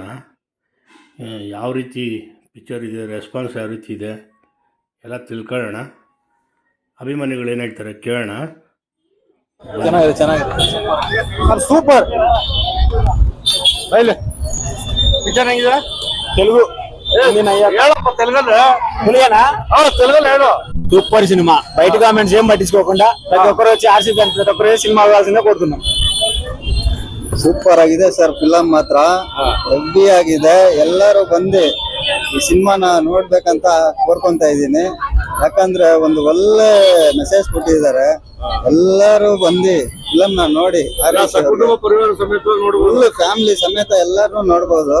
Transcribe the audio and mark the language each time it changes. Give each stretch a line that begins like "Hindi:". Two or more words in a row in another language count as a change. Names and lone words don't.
Kannada: ಯಾವ ರೀತಿ ಪಿಕ್ಚರ್ ಇದೆ, ರೆಸ್ಪಾನ್ಸ್ ಯಾವ ರೀತಿ ಇದೆ ಎಲ್ಲ ತಿಳ್ಕೊಳ್ಳೋಣ. ಅಭಿಮಾನಿಗಳು ಏನು ಹೇಳ್ತಾರೆ ಕೇಳೋಣ. ಚೆನ್ನಾಗಿದೆ ಸೂಪರ್. ಪಿಕ್ಚರ್ ಹೆಂಗಿದೆ? ತೆಲುಗು ಹೇಳಪ್ಪ,
Telugu: తెలుగులో తెలుగేనా? తెలుగులో ಹೇಳು. సూపర్ సినిమా. బయట కామెంట్స్ ఏం పట్టించుకోకుండా ప్రతి ఒక్కరు వచ్చి ఆర్సీ ప్రతి ఒక్కరు సినిమా వెళ్ళాల్సిందే కోరుతున్నాం.
Kannada: ಸೂಪರ್ ಆಗಿದೆ ಸರ್, ಫಿಲಮ್ ಮಾತ್ರ ಹೆವಿ ಆಗಿದೆ. ಎಲ್ಲರೂ ಬಂದು ಈ ಸಿನಿಮಾನ ನೋಡ್ಬೇಕಂತ ಕೋರ್ಕೊಂತ ಇದ್ದೀನಿ. ಯಾಕಂದ್ರೆ ಒಂದು ಒಳ್ಳೆ ಮೆಸೇಜ್ ಕೊಟ್ಟಿದ್ದಾರೆ. ಎಲ್ಲರೂ ಬಂದು ಫಿಲಮ್ ನ ನೋಡಿ
English: full family
Kannada: ಸಮೇತ ಎಲ್ಲರೂ ನೋಡ್ಬೋದು.